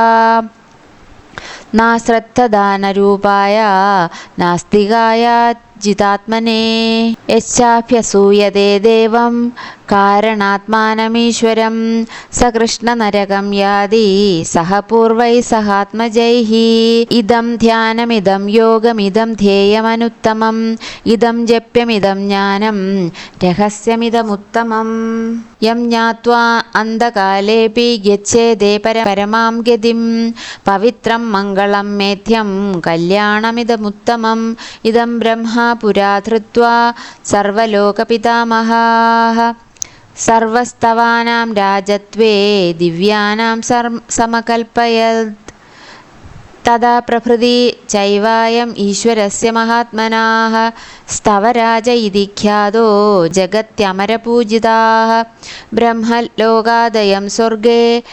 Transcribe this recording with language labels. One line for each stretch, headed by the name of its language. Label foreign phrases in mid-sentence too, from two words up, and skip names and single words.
Sanskrit: नाश्रद्धदानरूपाय नास्तिकाय जितात्मने यश्चाभ्यसूयते देवं कारणात्मानमीश्वरं स कृष्णनरकं याति सह पूर्वैः सहात्मजैः इदं ध्यानमिदं योगमिदं ध्येयमनुत्तमम् इदं जप्यमिदं ज्ञानं रहस्यमिदमुत्तमम् യം ജ്ഞാത്വാ അന്ധകാലേപി ഗച്ഛേതേ പരമാം ഗതിം പവിത്രം മംഗളം മേധ്യം കല്യാണമിദമുത്തമം ഇദം ബ്രഹ്മ പുരാ ധൃത്വാ സർവലോകപിതാമഹാഃ സർവസ്തവാനാം രാജത്വേ ദിവ്യാനാം സമകൽപ്പയത് തഥാ പ്രഭൃതി ചൈവായം ഈശ്വരസ്യ മഹാത്മനാഃ സ്തവരാജ ഇതി ഖ്യാതോ ജഗത്യമരപൂജിതാഃ ബ്രഹ്മലോകാദയം സ്വർഗേ